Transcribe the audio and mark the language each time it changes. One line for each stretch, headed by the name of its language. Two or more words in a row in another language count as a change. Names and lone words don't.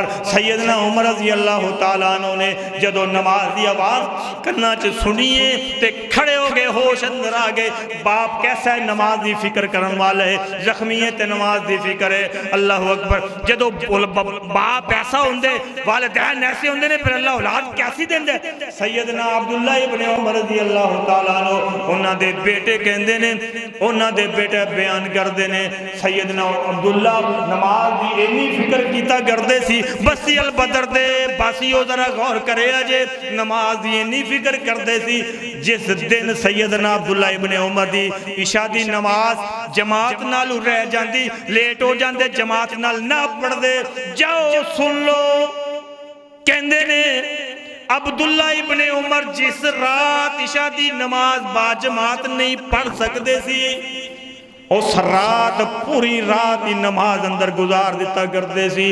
Punjabi: سیدنا عمر
Arabic: رضی اللہ تعالیٰ عنہ
Punjabi: نے جدو نماز دی آواز کرنا سنیے تے کھڑے ہو گئے، ہوش اندر آ گئے، باپ کیسا ہے نماز دی فکر کرن والے، زخمی رکھنی ہے تے نماز دی فکر ہے۔
Arabic: اللہ اکبر۔
Punjabi: جدو باپ ایسا ہوندے، والدین ایسے ہوندے نے، پھر اللہ اولاد کیسی دیندے۔ سیدنا عبداللہ ابن عمر
Arabic: رضی اللہ تعالیٰ عنہ
Punjabi: انہاں دے بیٹے کہندے نے، انہاں دے بیٹے بیان کردے نے، سیدنا عبداللہ نماز دی اینی فکر کیتا کردے سی، بسی البدر دے باسیو ذرا غور کرے اجے، نماز دی اینی فکر کردے سی، جس دن سیدنا عبداللہ ابن عمر دی عشاء دی نماز جماعت نال رہ جاندی، لیٹ ہو جاندے، جماعت نال نہ پڑھ دے، جاؤ سن لو، کہندے نے عبداللہ ابن عمر جس رات عشاء دی نماز با جماعت نہیں پڑھ سکتے سی، اس رات پوری رات ہی نماز اندر گزار دیتا کرتے سی۔